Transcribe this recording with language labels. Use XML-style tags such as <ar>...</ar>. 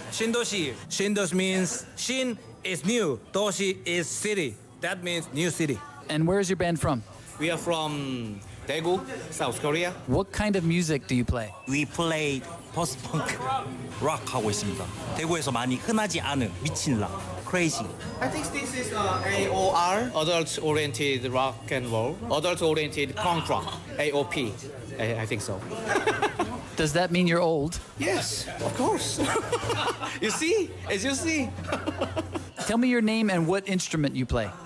<en>Shindoshi. Shindoshi means Shin is new, Doshi is city. That means new city. And where is your band from? We are from Daegu, South Korea. What kind of music do you play? We play post-punk rock</en> <ko>하고 있습니다. 대구에서 많이 흔하지 않은 미친 락, crazy.</ko> <en>I think this is AOR, adult-oriented rock and roll, adult-oriented punk rock, AOP. I think so. Does that mean you're old? Yes, of course. You see, as you see. Tell me your name and what instrument you play.</en>